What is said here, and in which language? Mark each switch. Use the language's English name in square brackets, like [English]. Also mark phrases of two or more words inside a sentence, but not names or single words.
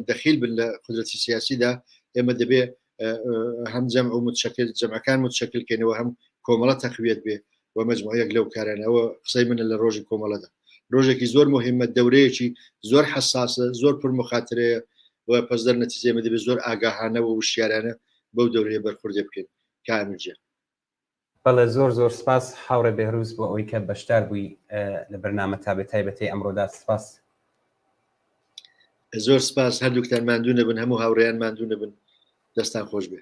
[Central Kurdish] دەخیل بن لە قدرەتی سیاسیدا ئێمە دەبێ هەم جەمع و متشکل جەمعەکان متشکلکەنەوە هەم کۆمەڵە تەقویەت بێ و مەجموعەیەک لەو کارانەوە قسەی منە لە ڕۆژی کۆمەڵەدا ڕۆژێکی زۆر مهمە دەورەیەکی زۆر حساسە زۆر پرمخاترەیە و [Persian] پس در نتیجه [Central Kurdish] دەبێت زۆر ئاگاهانە و وشیارانە بەو دەورەیە بەرخوردێ بکەین کاملجێ بەڵێ زۆر سپاس حاورە بێهروز بۆ ئەوەی کە بەشدار بووی لە بەرنامە تایبەتی ئەمڕۆدا سپاس زۆر سپاس هەردووکتان ماندوو نەبن هەموو هاوڕێیان ماندوو نەبن دەستان خۆش بێ